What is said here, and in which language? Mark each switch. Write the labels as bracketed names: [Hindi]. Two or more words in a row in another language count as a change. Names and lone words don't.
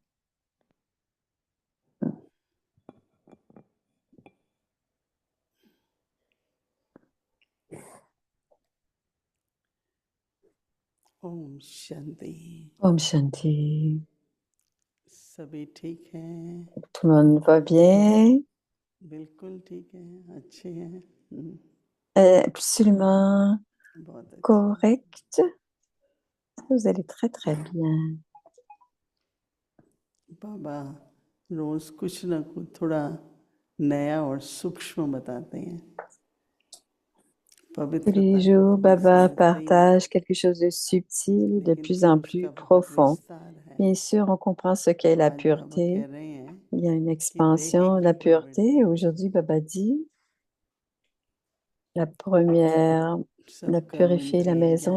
[Hindi] ओम शांति। ओम शांति. सभी ठीक हैं? [French] Tout le monde va bien? [Hindi] बिल्कुल ठीक है, अच्छे हैं। [French] Absolument [Hindi] बहुत अच्छे। [French] correct. Vous allez très très bien. [Hindi] बाबा रोज कुछ ना कुछ थोड़ा नया और सूक्ष्म बताते हैं। [French] Tous les jours, Baba partage quelque chose de subtil, de plus en plus profond. Bien sûr, on comprend ce qu'est la pureté. Il y a une expansion de la pureté. Aujourd'hui, Baba dit, la purifier la maison.